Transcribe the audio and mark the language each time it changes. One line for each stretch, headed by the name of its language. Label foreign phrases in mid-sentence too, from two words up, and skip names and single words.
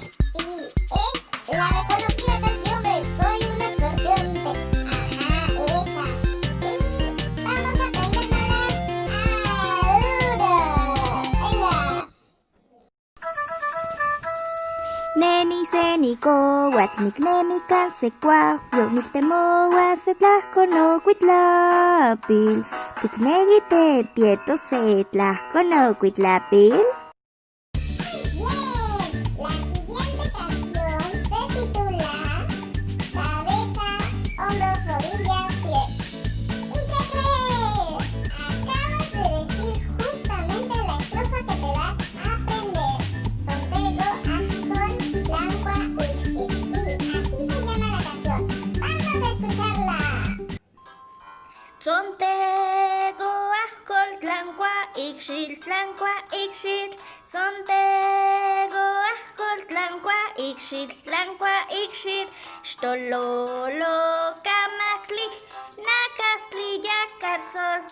Spanish: Sí, es la reconocida canción de Soy un escorpión. Ajá, esa. Y vamos a aprendérnoslas ahora. Venga.
Nahuatl languages: Neni Senicowak, niknemi kansekwah, yo niktemoa setlahkono kuitlapil. Tiknegite tieto setlahkono kuitlapil.
Spanish: Muy bien, la siguiente canción se titula Cabeza, hombros, rodillas, pies. ¿Y qué crees? Acabas de decir justamente la estrofa que te vas a aprender.
Nahuatl languages: Sontego, ajkon, tlankua, ikshit.
Spanish: Sí, así se llama la canción. ¡Vamos a escucharla!
Nahuatl languages: Sontego, ahkol, tlankua, ikshit, tlankua, ikshit. Sontego, ahkol, tlankua, ikshit, tlankua, ikshit. Xtololo, kamakli, nakasli, yakatzol.